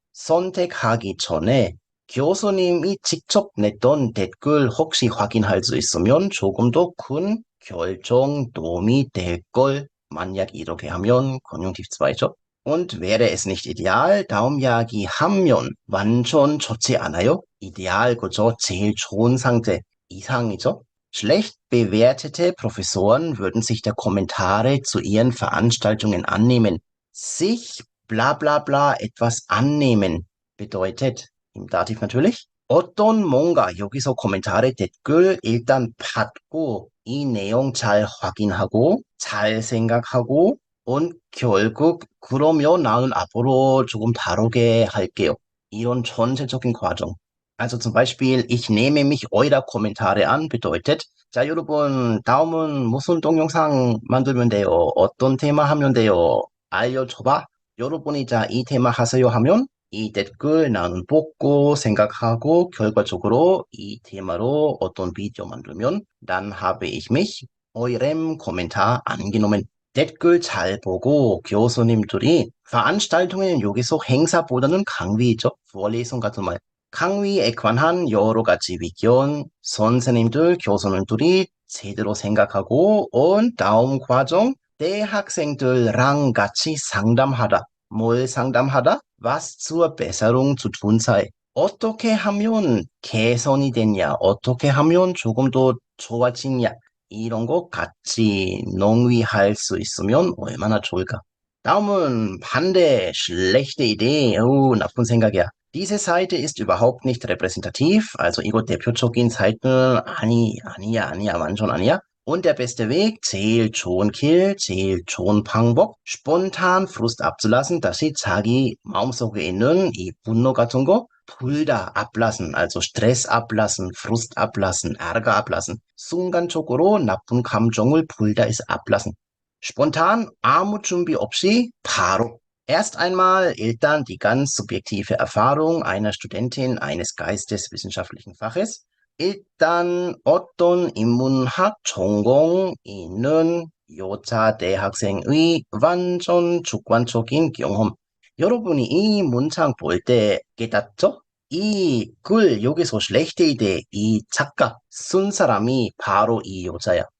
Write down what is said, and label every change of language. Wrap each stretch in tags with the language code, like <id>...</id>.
<ko>선택하기 전에 교수님이 직접 냈던 댓글 혹시 확인할 수 있으면 조금 더 큰 결정 도움이 될 걸 만약 이렇게 하면 Konjunktiv 2죠.</ko> <de>Und wäre es nicht ideal,</de> <ko>다음 이야기 하면 완전 좋지 않아요? 이데알 그죠? 제일 좋은 상태 이상이죠?</ko> <de>Schlecht bewertete Professoren würden sich der Kommentare zu ihren Veranstaltungen annehmen. Sich bla bla bla etwas annehmen bedeutet, im Dativ natürlich,</de> <ko>어떤 뭔가 여기서 코멘타르 댓글 일단 받고 이 내용 잘 확인하고 잘 생각하고 und 결국 그러면 나는 앞으로 조금 다르게 할게요. 이런 전체적인 과정.</ko> <de>Also zum Beispiel, ich nehme mich eurer Kommentare an, bedeutet,</de> <ko>자, 여러분, 다음은 무슨 동영상 만들면 돼요? 어떤 테마 하면 돼요? 알려줘봐. 여러분이 자, 이 테마 하세요 하면 이 댓글 나는 보고 생각하고 결과적으로 이 테마로 어떤 비디오 만들면</ko> <de>dann habe ich mich eurem Kommentar angenommen.</de> <ko>댓글 잘 보고 교수님들이 veranstaltungen 여기서 행사보다는 강의죠. vorlesung 같은 말. 강의에 관한 여러 가지 의견, 선생님들, 교수님들이 제대로 생각하고 온 다음 과정 대학생들랑 같이 상담하다. 뭘 상담하다?</ko> <de>Was zur Besserung zu tun sei.</de> <ko>어떻게 하면 개선이 되냐? 어떻게 하면 조금 더 좋아지냐? 이런 거 같이 논의할 수 있으면 얼마나 좋을까? 다음은 반대,</ko> <de>schlechte Idee.</de> <ko>나쁜 생각이야.</ko> <de>Diese Seite ist überhaupt nicht repräsentativ.</de> <ko>Also 이거 대표적인 사이트는 아니야. 완전 아니야.</ko> <de>Und der beste Weg,</de> <ko>제일 좋은 길, 제일 좋은 방법,</ko> <de>spontan Frust abzulassen,</de> <ko>다시 자기 마음속에 있는 이 분노 같은 거 둘 다</ko> <de>ablassen, also Stress ablassen, Frust ablassen, Ärger ablassen.</de> <ko>순간적으로 나쁜 감정을 둘 다 ist ablassen. Spontan, 아무 준비 없이 바로.</ko> <de>Erst einmal</de> <ko>일단</ko> <de>die ganz subjektive Erfahrung einer Studentin eines geisteswissenschaftlichen Faches.</de> <ko>일단 어떤 인문학 전공 있는 여자 대학생의 완전 주관적인 경험. 여러분이 이 문장 볼 때 깨닫죠? 이 글 여기서</ko> <de>schlechte Idee</de> <ko>이 작가 쓴 사람이 바로 이 여자야.</ko>